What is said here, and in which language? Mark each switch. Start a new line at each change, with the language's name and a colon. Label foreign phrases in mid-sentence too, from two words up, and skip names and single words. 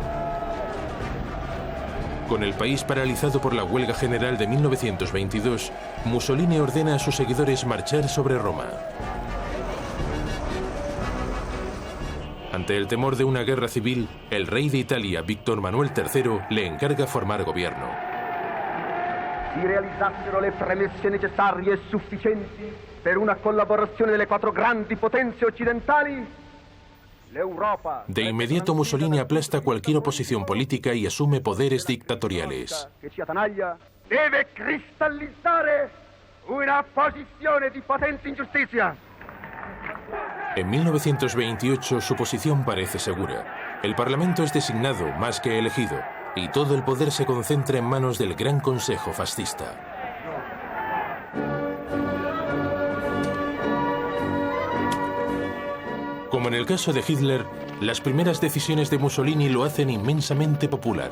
Spanish: Con el país paralizado por la huelga general de 1922, Mussolini ordena a sus seguidores marchar sobre Roma. Ante el temor de una guerra civil, el rey de Italia, Víctor Manuel III, le encarga formar gobierno.
Italian: Si realizzassero le premesse necessarie e sufficienti per una collaborazione delle quattro grandi potenze occidentali, l'Europa...
Spanish: De inmediato Mussolini aplasta cualquier oposición política y asume poderes dictatoriales.
Italian: Deve cristallizzare una posizione di potente ingiustizia.
Spanish: En 1928 su posición parece segura. El Parlamento es designado más que elegido y todo el poder se concentra en manos del Gran Consejo Fascista. Como en el caso de Hitler, las primeras decisiones de Mussolini lo hacen inmensamente popular.